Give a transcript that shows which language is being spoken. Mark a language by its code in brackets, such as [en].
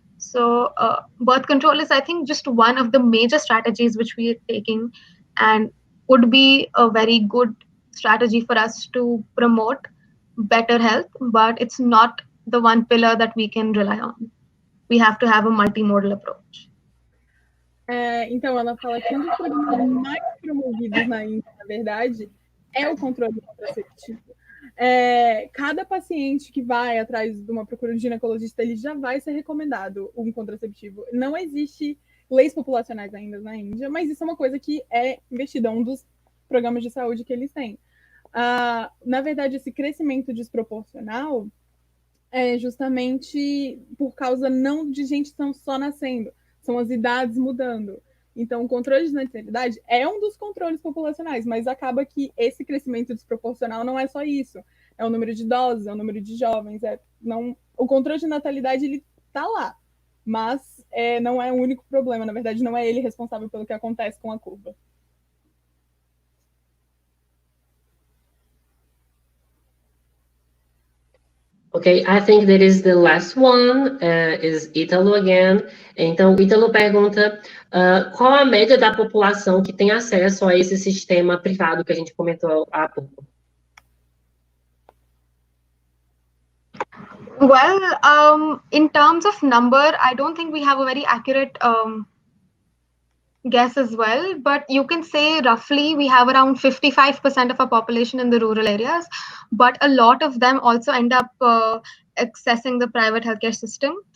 [en] So birth control is, I think, just one of the major strategies which we are taking, and would be a very good strategy for us to promote better health, but it's not the one pillar that we can rely on. We have to have a multimodal approach. [pt] Então, ela fala que um dos programas mais promovidos na Índia, na verdade, é o controle contraceptivo. Cada paciente que vai atrás de uma procura de ginecologista, ele já vai ser recomendado um contraceptivo. Não existe leis populacionais ainda na Índia, mas isso é uma coisa que é investida, é um dos programas de saúde que eles têm. Na verdade, esse crescimento desproporcional é justamente por causa não de gente só nascendo, são as idades mudando. Então, o controle de natalidade é um dos controles populacionais, mas acaba que esse crescimento desproporcional não é só isso. É o número de idosos, é o número de jovens. O controle de natalidade ele está lá, mas não é o único problema. Na verdade, não é ele responsável pelo que acontece com a curva. [en] Ok, I think that is the last one, is Ítalo again. [pt] Então, o Ítalo pergunta qual a média da população que tem acesso a esse sistema privado que a gente comentou há pouco? [en] Well, in terms of number, I don't think we have a very accurate guess as well, but you can say roughly we have around 55% of our population in the rural areas, but a lot of them also end up accessing the private healthcare system.